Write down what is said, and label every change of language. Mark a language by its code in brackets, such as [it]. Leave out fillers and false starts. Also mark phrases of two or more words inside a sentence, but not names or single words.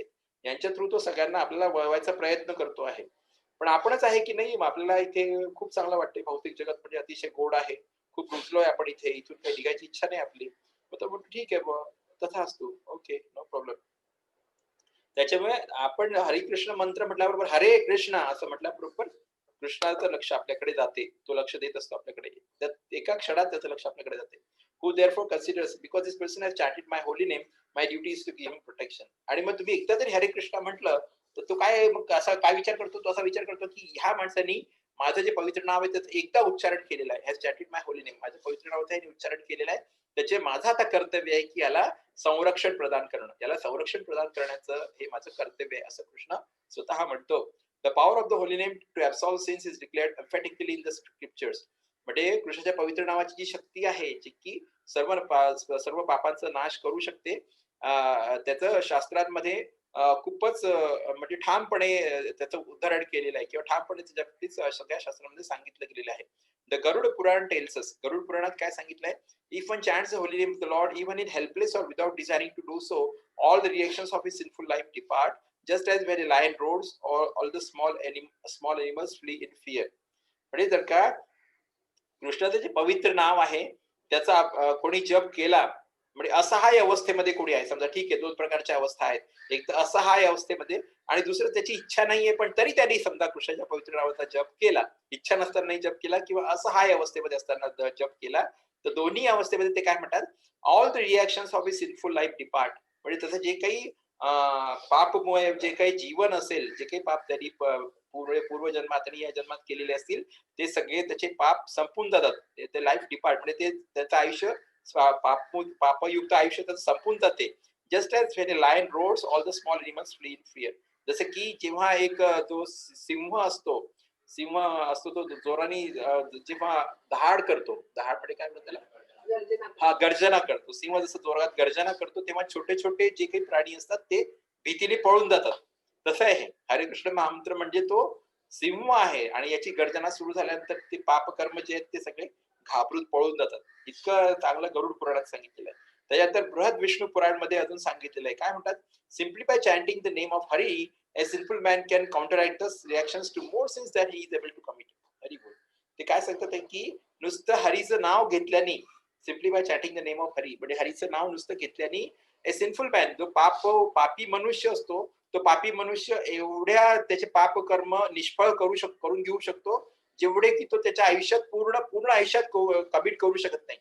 [mr] यांच्या थ्रू तो सगळ्यांना आपल्याला वळवायचा प्रयत्न करतो आहे. पण आपणच आहे की नाही आपल्याला इथे खूप चांगलं वाटते भौतिक जगत म्हणजे अतिशय गोड आहे. खूप रुजलोय आपण इथे, इथून काही निघायची इच्छा नाही आपली. मग तो म्हणतो ठीक आहे बुवा, तथास्तु. [en] okay, no problem. [mr] त्याच्यामुळे आपण हरिकृष्ण मंत्र म्हटल्याबरोबर हरे कृष्णा असं म्हटल्याबरोबर कृष्णाचं लक्ष आपल्याकडे जाते. तो लक्ष देत असतो आपल्याकडे. त्यात एका क्षणात त्याचं लक्ष आपल्याकडे जाते. [en] Who therefore considers because this person has chanted my holy name, my duty is to give him protection. [mr] आणि मग तुम्ही एकदा जरी हरे कृष्णा म्हटलं तर तो काय मग असा काय विचार करतो, तो असा विचार करतो की ह्या माणसानी माझं जे पवित्र नाव आहे त्याचं एकदा उच्चारण केलेलं आहे. [en] has chanted my holy name. [mr] माझं पवित्र नावाचं याने उच्चारण केलेलं आहे. त्याचे माझं आता कर्तव्य आहे की याला संरक्षण प्रदान करणं. याला संरक्षण प्रदान करण्याचं हे माझं कर्तव्य आहे असं कृष्ण स्वतः म्हणतो. [en] The power of the holy name to absolve sins is declared emphatically in the scriptures. [mr] म्हणजे कृष्णाच्या पवित्र नावाची जी शक्ती आहे जी की सर्व पापांचा नाश करू शकते, त्याचं शास्त्रांमध्ये खूपच म्हणजे ठामपणे त्याचं उदाहरण केलेलं आहे किंवा ठामपणे त्याच्या सगळ्या शास्त्रामध्ये सांगितलं गेलेलं आहे. [en] The Garud Puran tells us, [mr] गरुड पुराणात काय सांगितलंय? [en] if one chants the holy name of the Lord, even in helpless or without desiring to do so, all the reactions of his sinful life depart, just as when a lion roars, all the small animals flee in fear. [mr] म्हणजे जर का कृष्णाचं जे पवित्र नाव आहे त्याचा कोणी जप केला, म्हणजे असहाय अवस्थेमध्ये कोणी आहे, समजा ठीक आहे, दोन प्रकारच्या अवस्था आहेत. एक तर असहाय अवस्थेमध्ये आणि दुसरं त्याची इच्छा नाहीये पण तरी त्यांनी समजा कृष्णाच्या पवित्र नावाचा जप केला, इच्छा नसतानाही जप केला किंवा असहाय अवस्थेमध्ये असताना जप केला, तर दोन्ही अवस्थेमध्ये ते काय म्हणतात? [en] all the reactions of his sinful life depart. [mr] म्हणजे त्याचं जे काही पापमुळे जे काही जीवन असेल, जे काही पाप त्यांनी पूर्वजन्मात आणि या जन्मात केलेले असतील, ते सगळे त्याचे पाप संपून जातात. ते [en] life depart [mr] म्हणजे ते त्याचं आयुष्य पापयुक्त आयुष्य त्याचं संपून जाते. [en] just as when a lion roars, all the small animals flee in fear. [mr] जसं की जेव्हा एक तो सिंह असतो तो जोराने जेव्हा दहाड करतो, दहाड म्हणजे काय म्हणतात त्याला? हा, गर्जना करतो. सिंह जसं जोरात गर्जना करतो तेव्हा छोटे छोटे जे काही प्राणी असतात ते भीतीने पळून जातात. तसं आहे हरे कृष्ण महामंत्र म्हणजे तो सिंह आहे आणि याची गर्जना सुरू झाल्यानंतर ते पापकर्म जे आहेत ते सगळे घाबरून पळून जातात. इतकं चांगलं गरुड पुराणात सांगितलेलं आहे. त्याच्यानंतर बृहद विष्णू पुराण मध्ये अजून सांगितलेलं आहे. काय म्हणतात? [en] simply by chanting the name of Hari, a sinful man can counteract the reactions to more sins than he is able to commit. [mr] हरी बोल. ते काय सांगतात आहे की नुसतं हरीचं नाव घेतल्याने, [en] simply by chanting the name of Hari, [mr] म्हणजे हरीचं नाव नुसतं घेतल्याने [en] a sinful man, [mr] जो पापी मनुष्य असतो, तो पापी मनुष्य एवढ्या त्याचे पाप कर्म निष्फळ करून घेऊ शकतो जेवढे की तो त्याच्या आयुष्यात पूर्ण आयुष्यात कमिट करू शकत नाही.